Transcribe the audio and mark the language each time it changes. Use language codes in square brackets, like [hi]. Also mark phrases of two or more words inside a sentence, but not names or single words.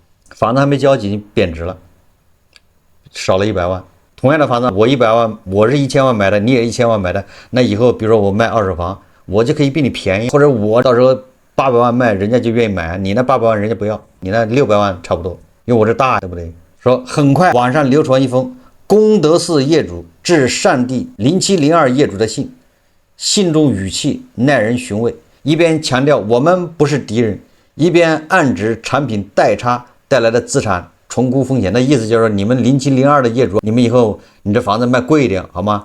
[zh] 房子還沒交已經貶值了，少了100萬。同樣的房子，我100万，我是1000萬買的，你也1000萬買的，那以後比如說我賣二手房，我就可以比你便宜，或者我到时候800萬賣，人家就願意買，你那800萬人家不要，你那600万差不多，因为我这大，对不对？說很快網上流傳一封功德寺業主致善地0702業主的信，信中語氣耐人尋味，一邊強調我們不是敵人，一邊暗指產品代差帶來的資產重估風險。那意思就是說，你們0702的業主，你們以後你這房子賣貴一點好嗎？